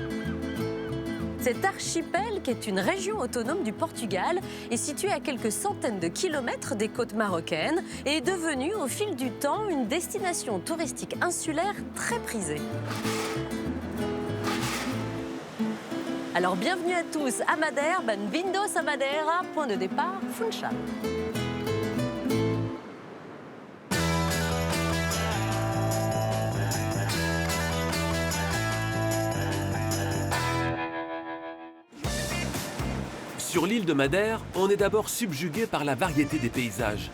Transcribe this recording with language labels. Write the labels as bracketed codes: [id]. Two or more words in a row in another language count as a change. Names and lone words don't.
[fr] Cet archipel, qui est une région autonome du Portugal, est situé à quelques centaines de kilomètres des côtes marocaines et est devenu au fil du temps une destination touristique insulaire très prisée. Alors bienvenue à tous à Madère, [pt] bem-vindos à Madeira, [fr] point de départ, Funchal. Sur l'île de Madère, on est d'abord subjugué par la variété des paysages.